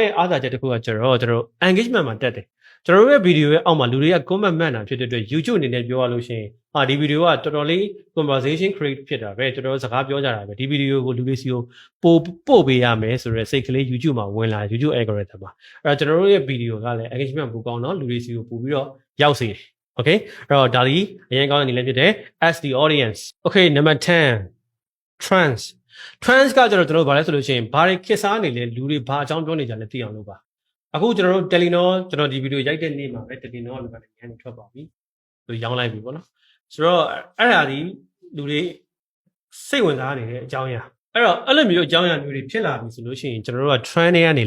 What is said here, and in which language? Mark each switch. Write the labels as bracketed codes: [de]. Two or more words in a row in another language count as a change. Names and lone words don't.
[my] ရဲ့အားသာချက်တစ်ခုကကျွန်တော် engagement မှာတက်တယ်ကျွန်တော်ရဲ့ဗီဒီယိုရဲ့အောက်မှာလူတွေက comment မှတ်တာဖြစ်တဲ့အတွက် YouTube အနေနဲ့ပြောရလို့ရှိရင်ဒီဗီဒီယိုကတော်တော်လေး [en] conversation create [my] ဖြစ်တာပဲတော်တော်စကားပြောကြတာပဲဒီဗီဒီယိုကိုလူတွေစီကိုပို့ပေးရမယ်ဆိုတော့စိတ်ကလေး YouTube မှာဝင်လာ [en] YouTube algorithm [my] မှာအဲ့တော့ကျွန်တော်တို့ရဲ့ဗီဒီယိုကလည်း engagement ပိုကောင်းတော့လူတွေစီကိုပို့ပြီးတော့ရောက်စေတယ် okay အဲ့တော့ဒါဒီအရင်ကောင်းတဲ့နည်းလေးဖြစ်တယ် [en] ask the audience okay number [my] 10 trans ကကျွန်တော်တို့ဗာလဲဆိုလို့ရှိရင်ဘာတွေခေတ်စားနေလဲလူတွေဘာအကြောင်းပြောနေကြလဲသိအောင်လုပ်ပါအခုကျွန်တော်တို့ Telenor ကျွန်တော်ဒီဗီဒီယိုရိုက်တဲ့နေ့မှာပဲ Telenor ကလည်းညနေထွက်ပါပြီသူရောင်းလိုက်ပြီပေါ့ နော်ဆိုတော့အဲ့ဒါဒီလူတွေစိတ်ဝင်စားနေတဲ့အကြောင်းအရာအဲ့တော့အဲ့လိုမျိုးအကြောင်းအရာမျိုးတွေဖြစ်လာပြီဆိုလို့ရှိရင်ကျွန်တော်တို့က trend တွေကနေ